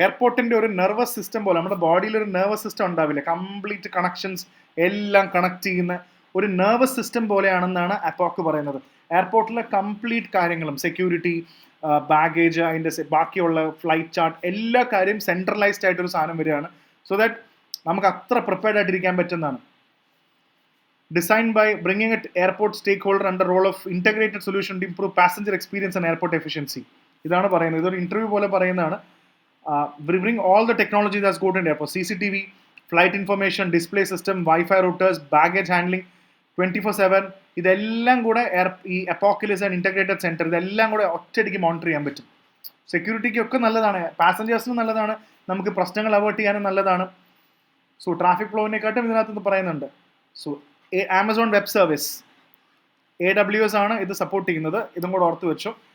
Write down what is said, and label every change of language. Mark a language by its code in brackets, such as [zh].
[ml] എയർപോർട്ടിന്റെ ഒരു nervous system പോലെ, നമ്മുടെ ബോഡിയിൽ ഒരു നെർവസ് സിസ്റ്റം ഉണ്ടാവില്ല, കംപ്ലീറ്റ് കണക്ഷൻസ് എല്ലാം കണക്ട് ചെയ്യുന്ന ഒരു നെർവസ് സിസ്റ്റം പോലെയാണെന്നാണ് അപ്പോക് പറയുന്നത്. എയർപോർട്ടിലെ കംപ്ലീറ്റ് കാര്യങ്ങളും, സെക്യൂരിറ്റി, ബാഗേജ്, അതിൻ്റെ ബാക്കിയുള്ള ഫ്ലൈറ്റ് ചാർട്ട്, എല്ലാ കാര്യം സെൻട്രലൈസ്ഡ് ആയിട്ടൊരു സാധനം വരികയാണ്. സോ ദാറ്റ് നമുക്ക് അത്ര പ്രിപ്പയർഡ് ആയിട്ടിരിക്കാൻ പറ്റുന്നതാണ്. [en] designed by bringing it airport stakeholder under role of integrated solution to improve passenger experience and airport efficiency. [ml] ഇതാണ് പറയുന്നത്. ഇതൊരു ഇന്റർവ്യൂ പോലെ പറയുന്നതാണ്. [en] We bring all the technology that's good in airport, CCTV, flight information, display system, Wi-Fi routers, baggage handling, 24/7. [ml] ഇതെല്ലാം കൂടെ ഈ അപ്പോക്കലിസ് and integrated centre ഇതെല്ലാം കൂടെ ഒറ്റയടിക്ക് മോണിറ്റർ ചെയ്യാൻ പറ്റും. സെക്യൂരിറ്റിക്ക് ഒക്കെ നല്ലതാണ്, പാസഞ്ചേഴ്സിനും നല്ലതാണ്, നമുക്ക് പ്രശ്നങ്ങൾ അവോയ്ഡ് ചെയ്യാനും നല്ലതാണ്. സോ ട്രാഫിക് ഫ്ലോവിനെക്കാട്ടും ഇതിനകത്ത് പറയുന്നുണ്ട്. So Amazon web service AWS ആണ് ഇത് സപ്പോർട്ട് ചെയ്യുന്നത്, ഇതും കൂടെ ഓർത്ത് വെച്ചു.